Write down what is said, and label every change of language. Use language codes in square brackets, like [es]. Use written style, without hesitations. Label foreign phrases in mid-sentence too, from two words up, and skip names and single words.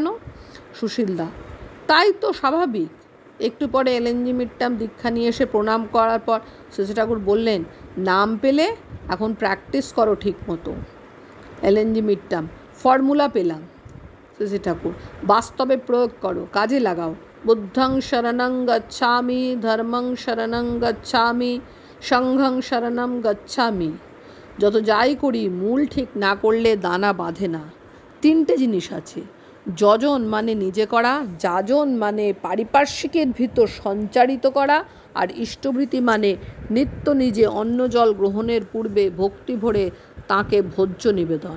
[bn] সুশীলদা: তাই তো স্বাভাবিক। একটু পরে এলএনজি মিডটার্ম দীক্ষা নিয়ে এসে প্রণাম করার পর শ্রী ঠাকুর বললেন, নাম পেলে এখন প্র্যাকটিস করো ঠিক মতো। এলএনজি মিডটার্ম: ফর্মুলা পেলাম। শ্রী ঠাকুর: বাস্তবে প্রয়োগ করো, কাজে লাগাও। [pi] বুদ্ধং শরণং গচ্ছামি, ধর্মং শরণং গচ্ছামি, সংঘং শরণং গচ্ছামি। [bn] যত যাই করি মূল ঠিক না করলে দানা বাঁধে না। 3টে জিনিস আছে। যজন মানে নিজে করা, যাজন মানে পারিপার্শ্বিকের ভিতর সঞ্চারিত করা, আর ইষ্টভৃতি মানে নিত্য নিজে অন্ন জল গ্রহণের পূর্বে ভক্তি ভরে তাঁকে ভোজ্য নিবেদন।